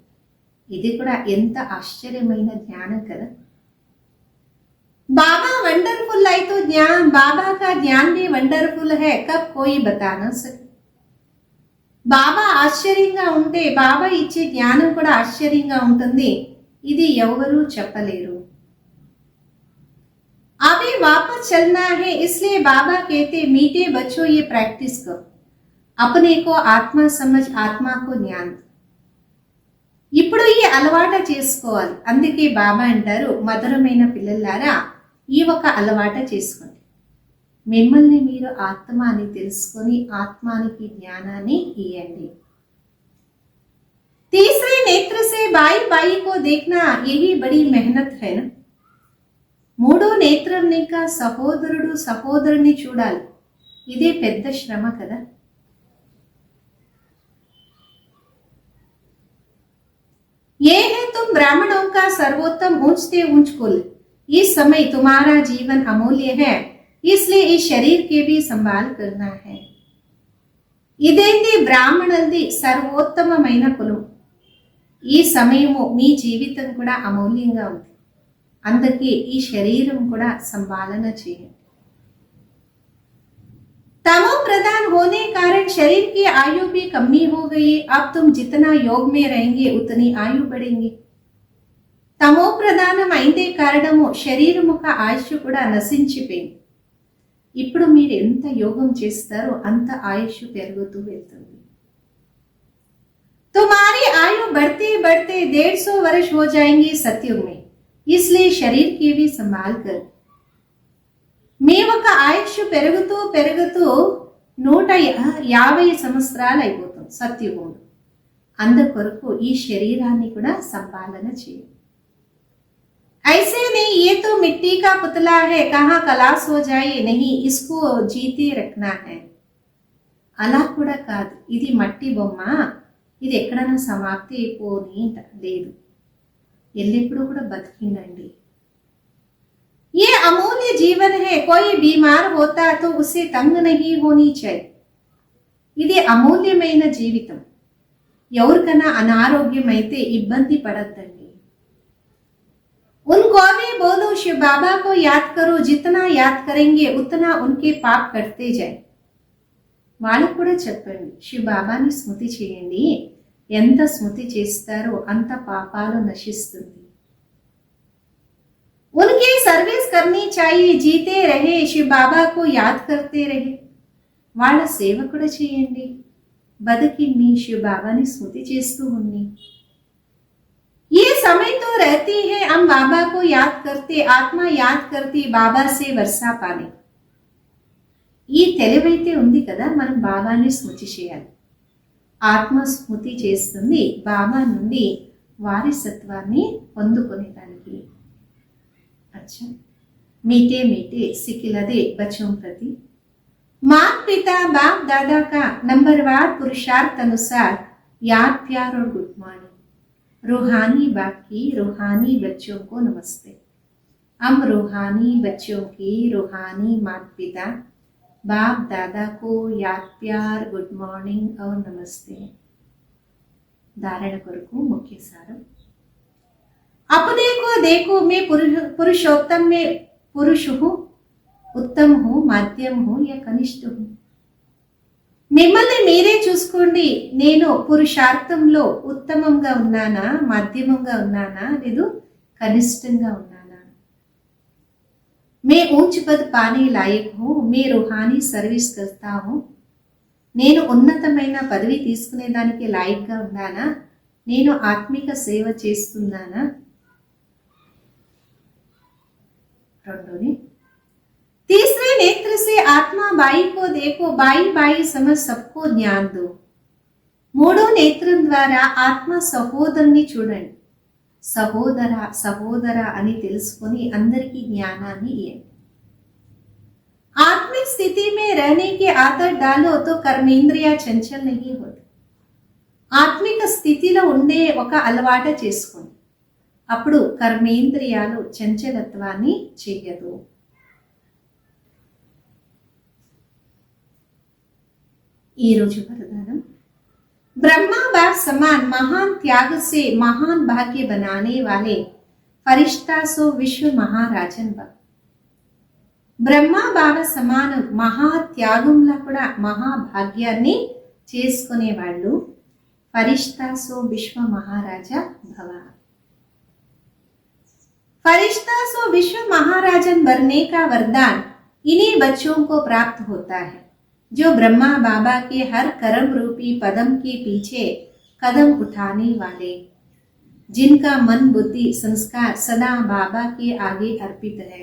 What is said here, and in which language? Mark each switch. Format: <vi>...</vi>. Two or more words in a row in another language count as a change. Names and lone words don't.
<te>ఇది కూడా ఎంత ఆశ్చర్యమైన జ్ఞానం కదా.</te> <hi>बाबा वंडरफुल है तो ज्ञान, बाबा का ज्ञान भी वंडरफुल है, कब कोई बता ना सके.</hi> <te>బాబా ఆశ్చర్యంగా ఉంటే బాబా ఇచ్చే జ్ఞానం కూడా ఆశ్చర్యంగా ఉంటుంది, ఇది ఎవరు చెప్పలేరు.</te> <hi>अभी वापस चलना है, इसलिए बाबा कहते मीठे बच्चों ये प्रैक्टिस करो, अपने को आत्मा समझ, आत्मा को ज्ञान.</hi> <te>ఇప్పుడు ఈ అలవాట చేసుకోవాలి. అందుకే బాబా అంటారు, మధురమైన పిల్లలారా ఈ ఒక అలవాట చేసుకోండి, మిమ్మల్ని మీరు ఆత్మ అని తెలుసుకొని ఆత్మానికి జ్ఞానాన్ని ఇయ్యండి.</te> <hi>तीसरे नेत्र से बाई बाई को देखना, यही बड़ी मेहनत है ना.</hi> <te>మూడో నేత్రం ఇంకా సహోదరుడు సహోదరుని చూడాలి, ఇదే పెద్ద శ్రమ కదా.</te> <hi>ये है तुम ब्राह्मणों का सर्वोत्तम ऊंचते ऊंच कुल, इस समय तुम्हारा जीवन अमूल्य है, इसलिए इस शरीर के भी संभाल करना है.</hi> <te>ఇదేంటి బ్రాహ్మణులది సర్వోత్తమమైన కులం, ఈ సమయము మీ జీవితం కూడా అమూల్యంగా ఉంది, అందుకే ఈ శరీరం కూడా సంభాలన చేయండి.</te> <hi>तमो प्रधान होने कारण शरीर की आयु भी कमी हो गई, अब तुम जितना योग में रहेंगे उतनी आयु बढ़ेंगी.</hi> <te>తమో ప్రధానం అయిందే కారణము శరీరం యొక్క ఆయుష్ కూడా నశించిపోయింది. ఇప్పుడు మీరు ఎంత యోగం చేస్తారో అంత ఆయుష్ పెరుగుతూ వెళ్తుంది.</te> <hi>तुम्हारी आयु बढ़ते बढ़ते 150 वर्ष हो जाएंगे सतयुग में, इसलिए शरीर की भी संभाल कर.</hi> <te>మీ ఒక ఆయుష్ పెరుగుతూ పెరుగుతూ 150 సంవత్సరాలు అయిపోతుంది సత్యుగంలో. అందుకొరకు ఈ శరీరాన్ని కూడా సంపాలన చేయాలి.</te> <hi>ऐसे नहीं, ये तो मिट्टी का पुतला है, कहाँ कलास हो जाए, नहीं इसको जीते रखना है.</hi> <te>అలా కూడా కాదు, ఇది మట్టి బొమ్మ, ఇది ఎక్కడైనా సమాప్తి అయిపోని లేదు, ఎల్లెప్పుడు కూడా బతికిండండి.</te> <hi>ये अमूल्य जीवन है, कोई बीमार होता तो उसे तंग नहीं होनी चाहिए.</hi> <te>ఇది అమూల్యమైన జీవితం, ఎవరికైనా అనారోగ్యం అయితే ఇబ్బంది పడద్దండి.</te> <hi>उनको भी बोलो शिव बाबा को याद करो, जितना याद करेंगे उतना उनके पाप कटते जाए.</hi> <te>వాళ్ళకు కూడా చెప్పండి, శివ బాబాని స్మృతి చేయండి, ఎంత స్మృతి చేస్తారో అంత పాపాలు నశిస్తుంది.</te> <hi>उनकी सर्विस करनी चाहिए, जीते रहे शिव बाबा को याद करते रहे.</hi> <te>వాళ్ళ సేవ కూడా చేయండి, బతికిన్ని శివ బాబాని స్మృతి చేస్తూ ఉన్ని.</te> <hi>ये समय तो रहती है, हम बाबा को याद करते, आत्मा याद करती बाबा से वर्षा पाने.</hi> <te>ఈ తెలివైతే ఉంది కదా, మనం బాబాని స్మృతి చేయాలి. ఆత్మ స్మృతి చేస్తుంది బాబా నుండి వారసత్వాన్ని పొందుకునేదానికి.</te> <hi>अच्छा, मीठे मीठे सिकिलदे बच्चों प्रति माता पिता बाप दादा का नंबरवार पुरुषार्थ अनुसार याद प्यार और</hi> <en>good morning.</en> <hi>रूहानी बाप की रूहानी बच्चों को नमस्ते. हम रूहानी बच्चों की रूहानी माता पिता बाप दादा को याद प्यार</hi> <en>good morning</en> <hi>और नमस्ते.</hi> <te>धारण కొరకు ముఖ్య సారం.</te> <hi>अपने को देखो, मैं पुरुषोत्तम में पुरुष हूँ, उत्तम हूँ, मध्यम हूँ या कनिष्ठ हूँ.</hi> <te>మిమ్మల్ని మీరే చూసుకోండి, నేను పురుషార్థంలో ఉత్తమంగా ఉన్నానా, మధ్యమంగా ఉన్నానా, లేదు కనిష్టంగా ఉన్నానా.</te> <hi>मैं ऊंच पद पाने लायक हूँ, मैं रूहानी सर्विस करता हूँ.</hi> <te>నేను ఉన్నతమైన పదవి తీసుకునేదానికి లాయక్గా ఉన్నానా, నేను ఆత్మిక సేవ చేస్తున్నానా. రెండోది,</te> <hi>तीसरे नेत्र से आत्मा बाई को देखो, बाई बाई समझ सबको ज्ञान दो.</hi> <te>మూడో నేత్రం ద్వారా ఆత్మ సహోదరుని చూడండి, సహోదర సహోదర అని తెలుసుకొని అందరికీ జ్ఞానాన్ని ఇవ్వండి.</te> <hi>आत्मिक स्थिति में रहने की आदत डालो तो कर्मेंद्रिया चंचल नहीं होती.</hi> <te>ఆత్మిక స్థితిలో ఉండే ఒక అలవాట చేసుకోండి, అప్పుడు కర్మేంద్రియాలు చంచలత్వాన్ని చెయ్యదు. ఈరోజు వరదానం.</te> <hi>ब्रह्मा बाप समान महान त्याग से महान भाग्य बनाने वाले फरिश्ता सो विश्व महाराजन बा.</hi> <te>బ్రహ్మా బాబా సమానం మహాత్యాగంలో కూడా మహాభాగ్యాన్ని చేసుకునే వాళ్ళు</te> <hi>फरिश्ता सो विश्व महाराजा भव. फरिश्ता सो विश्व महाराजन बनने का वरदान इन्हीं बच्चों को प्राप्त होता है, जो ब्रह्मा बाबा के हर कर्म रूपी पदम के पीछे कदम उठाने वाले, जिनका मन बुद्धि संस्कार सदा बाबा के आगे अर्पित है.</hi>